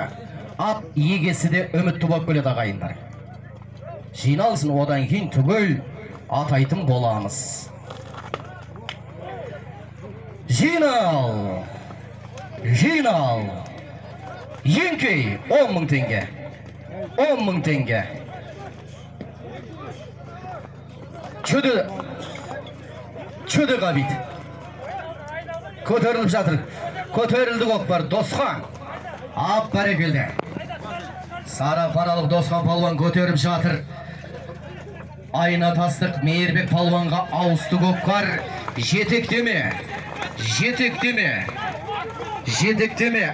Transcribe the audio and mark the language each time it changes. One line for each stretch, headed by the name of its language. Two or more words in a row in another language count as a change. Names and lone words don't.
Kazakh: Ат егесі де үмітті болып келеді ағайындар. Жиналсын, одан кейін түгел атайтын боламыз. Жинал. Еңкей 10.000 теңге. 10.000 теңге. Çöde Gabit. Köterilip жатыр. Köterildi Көкпар. Досхан. Ап бәрекелді. Сара паралық Досхан палуан көтеріп жатыр. Айна тастық Мейірбек палуанға ауысты Көкпар. Жетектеме.